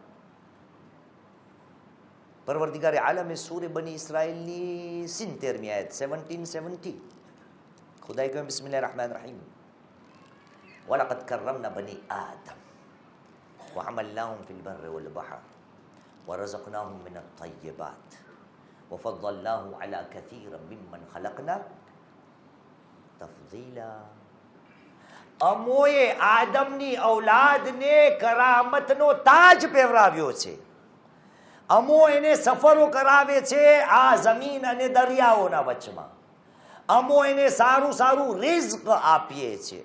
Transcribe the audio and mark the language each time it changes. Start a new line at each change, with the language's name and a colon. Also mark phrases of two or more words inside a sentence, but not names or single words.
Gujarati: પરવરદિગારે આલમે સૂરે બની ઇસ્રાએલની 70મી આયત 1770 ખુદાએ કહ્યું
Arabic: بسم الله الرحمن الرحيم ولقد كرمنا بني آدم وحملناهم في البر والبحر ورزقناهم من الطيبات વફضلناهم على كثير ممن خلقنا تفضيلا.
Gujarati: અમોએ આદમની ઔલાદને કરામતનો તાજ પહેરાવ્યો છે. અમો એને સફરો કરાવે છે આ જમીન અને દરિયાઓના વચમાં. અમો એને સારું સારું રિઝ્ક આપીએ છીએ.